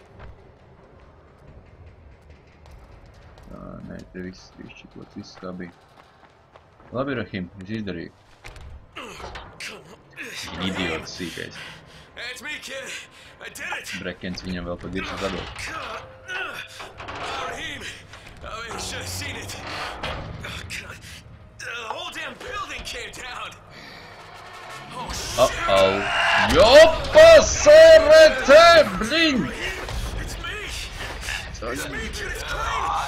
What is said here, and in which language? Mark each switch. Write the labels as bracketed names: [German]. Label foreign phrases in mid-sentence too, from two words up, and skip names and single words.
[Latvian] Tā, nē, te viss čikots, viss kā bija. Labi, Rahim, es izdarīju. Idiots sīkais. Brekens viņam vēl pa diršu zadot. [English] Rahim! I should have seen it. Oh, God. The whole damn building came down. Oh, shit. Uh-oh. Joppa, serete, blin! It's me. It's me, kid. It's Crane.